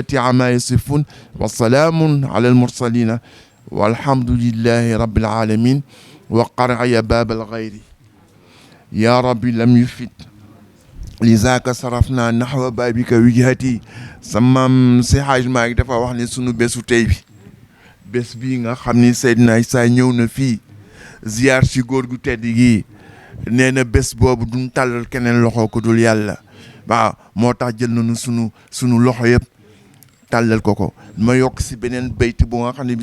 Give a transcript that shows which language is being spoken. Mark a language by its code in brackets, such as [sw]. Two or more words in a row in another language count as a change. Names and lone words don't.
[ar] عما يصفون والسلام على المرسلين والحمد لله رب العالمين وقرع يا باب الغير يا رب لم يفت لذاك صرفنا نحو بابك وجهتي سمام [wo] si Hajj Maalik dafa wax ne sunu bésu tey bi bés bii nga xam ni Seydina Issa ñëw na fii ziyaar ci góor gu tedd gi nee na bés boobu duñ tàllal keneen loxo ko dul yàlla waaw moo tax jël nañu sunu loxo yëpp tàllal ko ma yokk si beneen bayt bu nga xam ne